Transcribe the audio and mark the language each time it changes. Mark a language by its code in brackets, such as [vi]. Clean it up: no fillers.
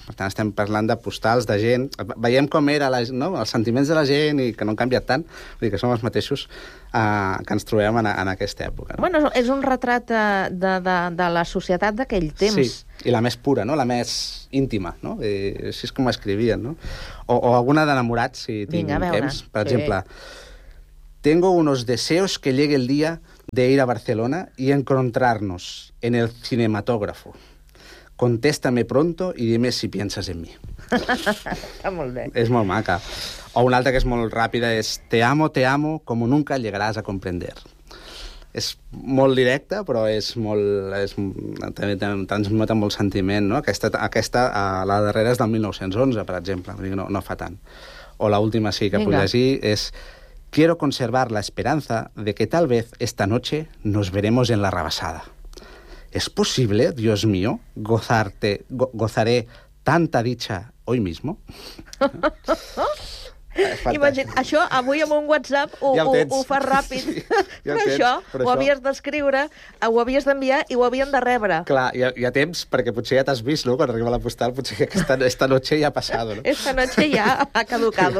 [ca] Per tant, estem parlant de postals, de gent... Veiem com era no? Els sentiments de la gent i que no han canviat tant. Vull dir que som els mateixos que ens trobem en aquesta època. No? Bueno, és un retrat de la societat d'aquell temps. Sí, i la més pura, no? La més íntima, no? I així és com escrivien, no? O alguna d'enamorats, si tinc temps. [es] Per exemple, tengo unos deseos que llegue el día de ir a Barcelona y encontrarnos en el cinematógrafo. Contéstame pronto y dime si piensas en mí. Está muy bien. Es muy maca. O una otra que es muy rápida es: te amo, como nunca llegarás a comprender. [ca] És molt directa, però és molt... transmet molt sentiment, no? Aquesta, la darrera, és del 1911, per exemple. No fa tant. O l'última, sí, que puc llegir, és: [es] quiero conservar la esperanza de que tal vez esta noche nos veremos en la rabassada. ¿Es posible, Dios mío, gozaré tanta dicha hoy mismo? [ca] Imagina, això avui amb un WhatsApp ho fa ràpid. Sí, ja però això ho havies d'escriure, ho havies d'enviar i ho havien de rebre. Clar, ja temps, perquè potser ja t'has vist, no?, quan arriba la postal, potser aquesta noche ja ha passat, no? [es] Esta noche [ca] ja ha caducat.